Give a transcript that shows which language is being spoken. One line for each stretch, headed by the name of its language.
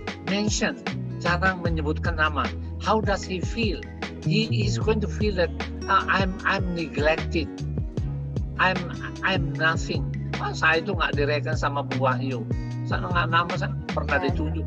Indonesian: mention, jarang menyebutkan nama.
English: How does he feel? He is going to feel that I'm neglected. I'm nothing.
Indonesian: Saya itu nggak direken sama Bu Wahyu. Saya nggak nama saya pernah ditunjuk.